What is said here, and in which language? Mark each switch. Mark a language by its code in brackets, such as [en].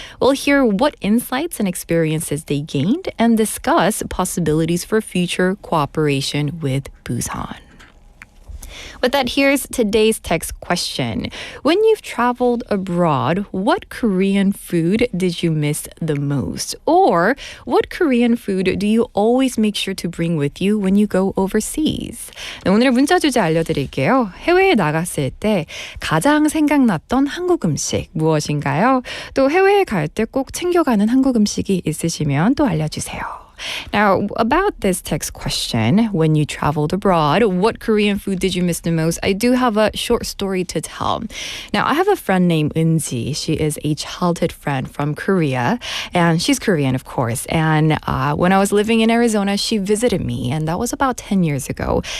[en] We'll hear what insights and experiences they gained and discuss possibilities for future cooperation with Busan. With that, here's today's text question. When you've traveled abroad, what Korean food did you miss the most? Or what Korean food do you always make sure to bring with you when you go overseas? [ko] 네, 오늘의 문자 주제 알려드릴게요. 해외에 나갔을 때 가장 생각났던 한국 음식 무엇인가요? 또 해외에 갈 때 꼭 챙겨가는 한국 음식이 있으시면 또 알려주세요. [en] Now, about this text question, when you traveled abroad, what Korean food did you miss the most? I do have a short story to tell. Now, I have a friend named Eunji. She is a childhood friend from Korea, and she's Korean, of course. And when I was living in Arizona, she visited me, and that was about 10 years ago.